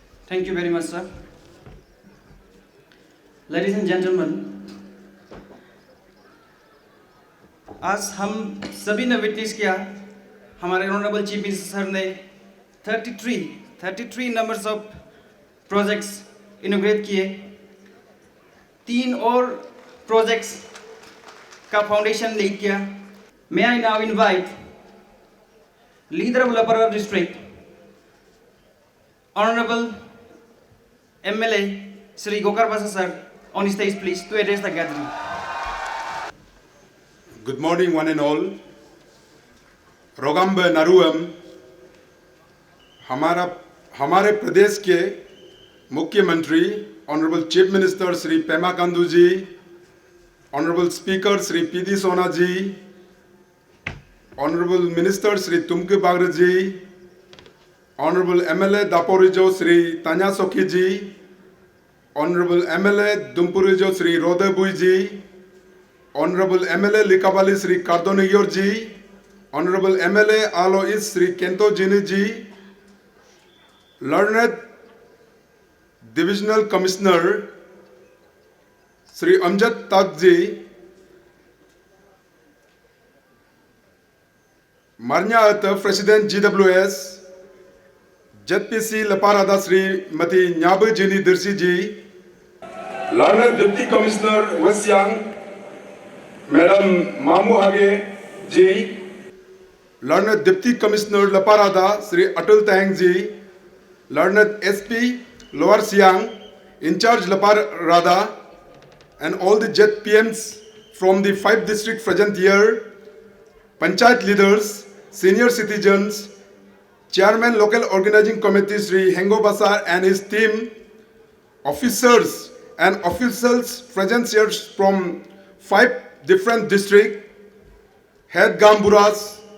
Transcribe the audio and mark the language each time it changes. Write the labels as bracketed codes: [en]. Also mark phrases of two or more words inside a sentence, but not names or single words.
[en] Thank you very much, sir. Ladies and gentlemen, [hi] आज हम सभी ने विटनेस किया हमारे [en] Honorable Chief Minister sir [hi] ने 33 [en] numbers of projects inaugurate [hi] किए। 3 और प्रोजेक्ट्स का [en] foundation lay [hi] किया। [en] May I now invite leader of Laparada district, Honorable MLA Sri Gokar Basa sir on stage please to address the gathering. Good morning one and all. [hi] रोगम्ब नरुअम हमारे प्रदेश के मुख्यमंत्री [en] Honorable Chief Minister [hi] श्री पेमा खांडू जी, [en] Honorable Speaker [hi] श्री पीडी सोना जी, [en] Honorable Minister [hi] श्री तुमके बागरे जी, [en] Honorable MLA [hi] दापोरिजो श्री तान्या सोखी जी, [en] Honorable MLA [hi] दुमपुरिजो श्री रोदेबुई जी, [en] Honorable MLA [hi] लिकाबाली श्री कार्दोनियोर जी, [en] Honorable MLA [hi] आलोइस श्री केंतो जिनी जी, [en] Learned Divisional Commissioner [hi] श्री अमजद तक जी, मारन्यात [en] President GWS ZPC [hi] लपारादा श्रीमती न्याब जिनी दिर्सी जी, लर्नेड [en] Deputy Commissioner West Siang Madam [hi] मामू हागे जी, [en] Learned Deputy Commissioner [hi] लपारादा श्री अटल [en] Taing ji, Learned SP Lower Siang in-charge Laparada and all the ZPMs from the 5 districts present here, Panchayat leaders, senior citizens, Chairman Local Organizing Committee Sri Hengo Basar and his team, officers and officials present here from 5 different districts, head Gamburas,